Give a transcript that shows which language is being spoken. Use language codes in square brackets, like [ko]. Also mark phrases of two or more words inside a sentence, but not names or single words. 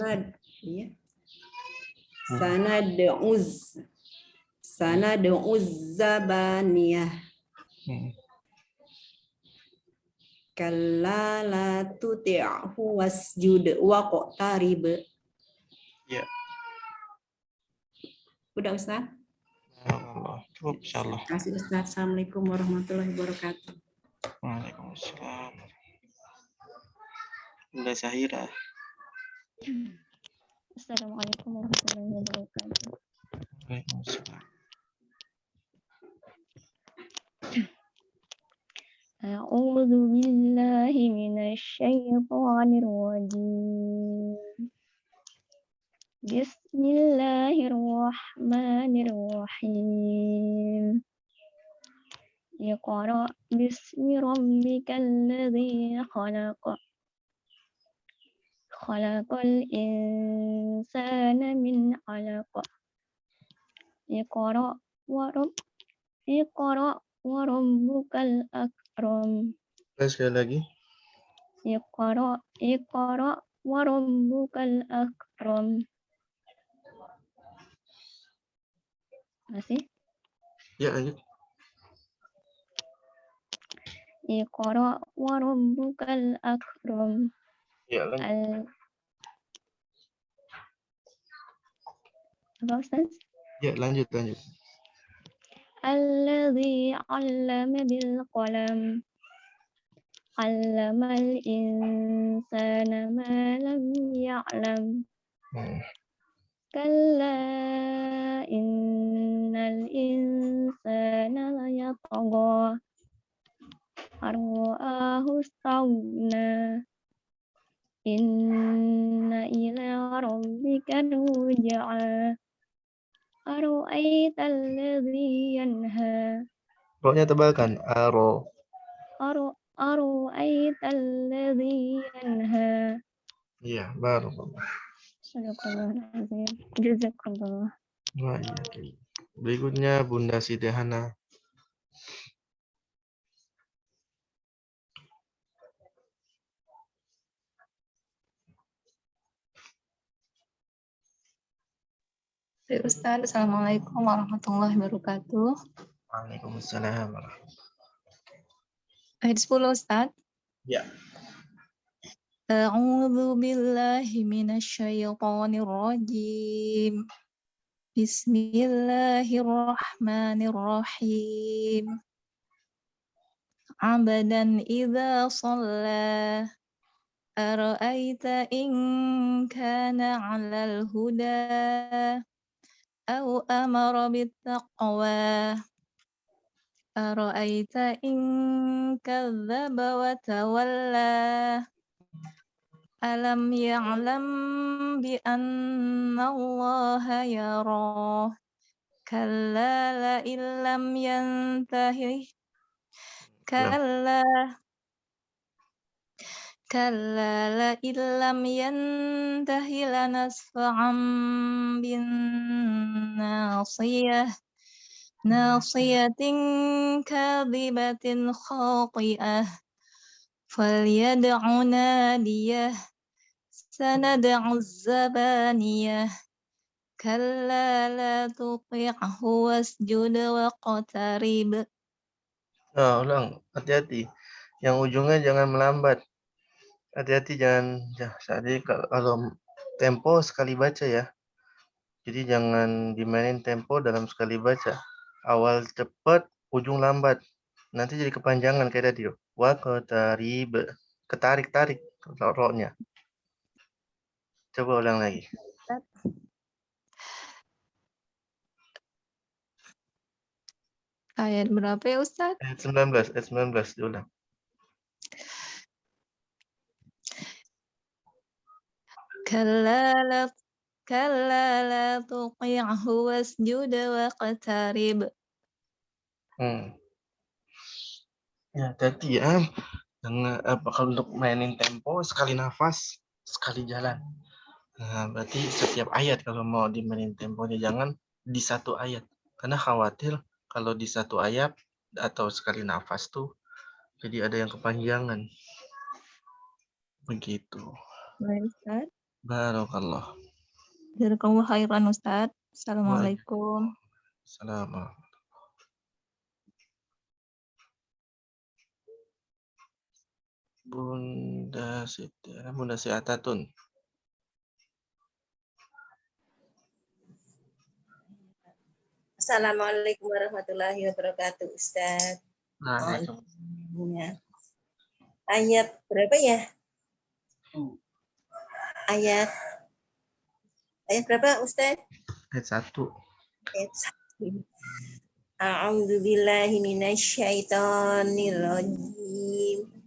[ar] سندع الزبانية. كلا لا تطعه واسجد واقترب. [id] Ya. Udah Ustaz? Allah. Cukup insyaallah. Terima kasih Ustaz. [ar] السلام عليكم ورحمة الله وبركاته. Waalaikumsalam. [id] Bunda Syahira. [ar] السلام عليكم ورحمة الله وبركاته. Waalaikumsalam. أعوذ بالله من الشيطان الرجيم. Bismillahirrahmanirrahim. اقرأ باسم ربك الذي خلق. خلق الإنسان من علق. اقرأ وربك الأكرم. [id] Sekali lagi. [ar] اقرأ وربك الأكرم. [id] Masih? Ya, lanjut. [ar] اقرأ وربك الأكرم. [id] Ya, lanjut. Apa Ustaz? Ya, lanjut. [ar] الذي علم بالقلم. علم الإنسان ما لم يعلم. كلا إن الإنسان ليطغى. أن رآه استغنى. إن إلى ربك الرجعى. أرأيت الذي ينهى. [id] Roknya tebalkan. [ar] أرأيت الذي ينهى. [id] Iya, barakallah. [ar] صدق الله العظيم. جزاك الله. [id] Wah, iya. Berikutnya Bunda Siti Hana. [ar] Ustaz, السلام عليكم ورحمة الله وبركاته. Waalaikumsalam. [id] Ayat 10 Ustaz. Ya. [ar] أعوذ بالله من الشيطان الرجيم. Bismillahirrahmanirrahim. عبدا إذا صلى. أرأيت إن كان على الهدى. أو أمر بالتقوى. أرأيت إن كذب وتولى. ألم يعلم بأن الله يرى. كلا لئن لم ينته. كلا لئن لم ينته لنسفعا بالناصية. ناصية كاذبة خاطئة. فليدع ناديه. سندع الزبانية. كلا لا تطعه واسجد واقترب. [id] Nah, ulang. Hati-hati. Yang ujungnya jangan melambat. Hati-hati jangan. Jadi kalau tempo sekali baca ya. Jadi jangan dimainin tempo dalam sekali baca. Awal cepat, ujung lambat. Nanti jadi kepanjangan kayak tadi. Waqtarib. Ketarik-tarik ro-nya. Coba ulang lagi. Ayat berapa ya Ustaz? Ayat 19 diulang. [ar] كلا لا تطعه واسجد واقترب. [id] Ya, hati-hati ya. Kalau untuk mainin tempo sekali nafas, sekali jalan. Nah, berarti setiap ayat kalau mau dimainin temponya jangan di satu ayat. Karena khawatir kalau di satu ayat atau sekali nafas tuh jadi ada yang kepanjangan. Begitu. Baik Ustaz. Barakallah. [ar] جزاك الله خيرا Ustaz. Assalamualaikum. [id] Assalamualaikum. Bunda Siti Atatun. [ar] السلام عليكم ورحمة الله وبركاته, Ustaz. Waalaikumsalam. [id] Ayat berapa ya? Ayat berapa, Ustaz? Ayat 1. Ayat 1. [ar] أعوذ بالله من الشيطان الرجيم.